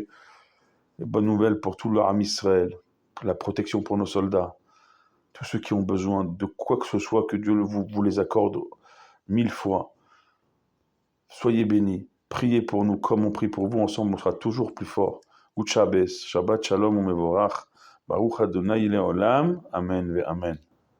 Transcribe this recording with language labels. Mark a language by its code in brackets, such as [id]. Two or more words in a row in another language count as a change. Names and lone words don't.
[fr] Les bonnes nouvelles pour tout l'Armée Israël, la protection pour nos soldats. Tous ceux qui ont besoin de quoi que ce soit, que Dieu vous les accorde 1000 fois. Soyez bénis. Priez pour nous comme on prie pour vous. Ensemble, on sera toujours plus fort. [he] שבת שלום ומבורך. ברוך אדוני לעולם. אמן ואמן.